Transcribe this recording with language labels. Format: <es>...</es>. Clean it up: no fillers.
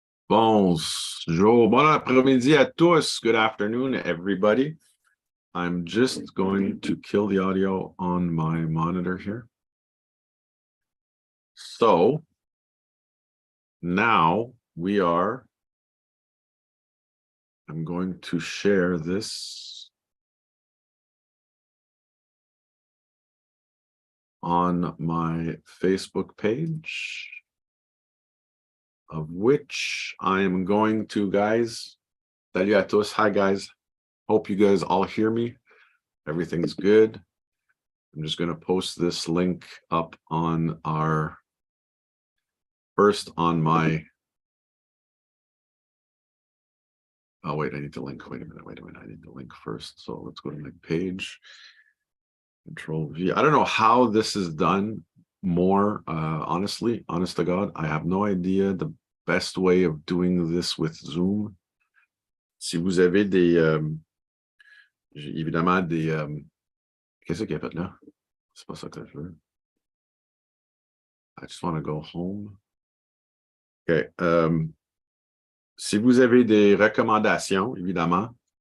<fr>Bonjour, bon après-midi à tous.</fr> <en>Good afternoon, everybody. I'm just going to kill the audio on my monitor here. So now I'm going to share this on my Facebook page, of which I am going to, guys.</en> <fr>Salut à tous.</fr> <en>Hi, guys. Hope you guys all hear me. Everything's good. I'm just going to post this link up on our first on my. Oh, wait, I need to link. Wait a minute. I need to link first. So let's go to my page. Control V. I don't know how this is done more. Honestly, honest to God, I have no idea the best way of doing this with Zoom.</en> <fr>Si vous avez des, évidemment des, qu'est-ce qu'il y a fait là? C'est pas ça que je veux.</fr> <en>I just want to go home. OK.</en> <fr>Si vous avez des recommandations, évidemment.</fr>